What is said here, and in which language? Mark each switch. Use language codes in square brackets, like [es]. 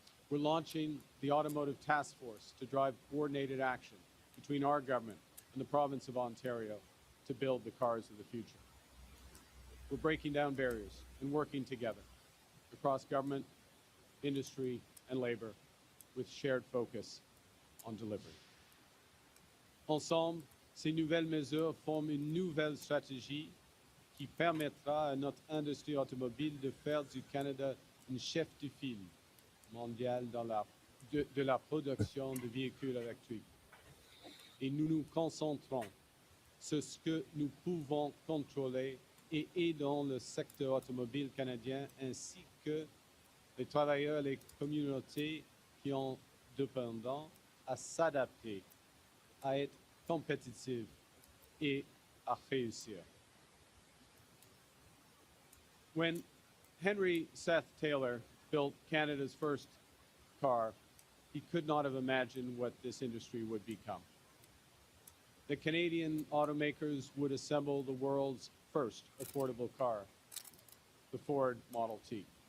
[en] We're launching the Automotive Task Force to drive coordinated action between our government and the province of Ontario to build the cars of the future. We're breaking down barriers and working together across government, industry, and labor with shared focus on delivery. [fr] Ensemble, ces nouvelles mesures forment une nouvelle stratégie qui permettra à notre industrie automobile de faire du Canada une chef de file mondiale dans de la production de véhicules électriques. Et nous nous concentrons sur ce que nous pouvons contrôler et aidons le secteur automobile canadien ainsi que les travailleurs et les communautés qui en dépendent à s'adapter, à être compétitifs et à réussir. [en] When Henry Seth Taylor built Canada's first car, he could not have imagined what this industry would become. The Canadian automakers would assemble the world's first affordable car, the Ford Model T.